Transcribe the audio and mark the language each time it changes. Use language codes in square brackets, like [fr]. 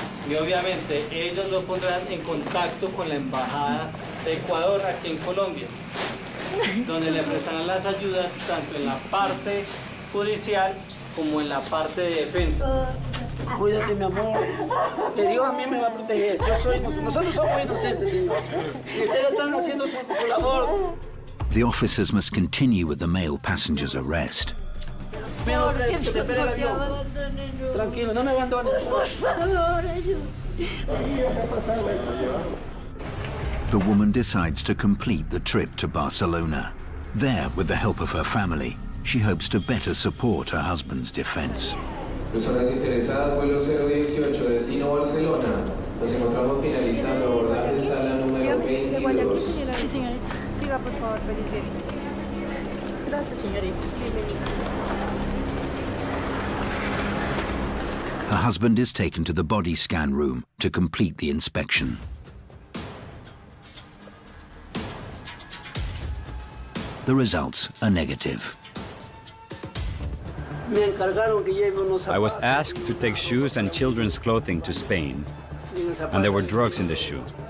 [es] Y obviamente ellos lo pondrán en contacto con la Embajada de Ecuador aquí en Colombia, donde le prestarán las ayudas tanto en la parte judicial como en la parte de defensa. Cuídate, mi amor, que Dios a mí me va a proteger. Nosotros somos inocentes, señor. Y ustedes están haciendo su labor. [en] The officers must continue with the male passenger's arrest. [es] Tranquilo, no me abandones. Por favor, [en] The woman decides to complete the trip to Barcelona. There, with the help of her family, she hopes to better support her husband's defense. [es] Personas interesadas, vuelo 018, destino Barcelona. Nos encontramos finalizando abordaje sala número 22. Sí, señorita. Siga, por favor, feliz viaje. Gracias, señorita. Bienvenida. [en] Her husband is taken to the body scan room to complete the inspection. The results are negative. I was asked to take shoes and children's clothing to Spain, and there were drugs in the shoe.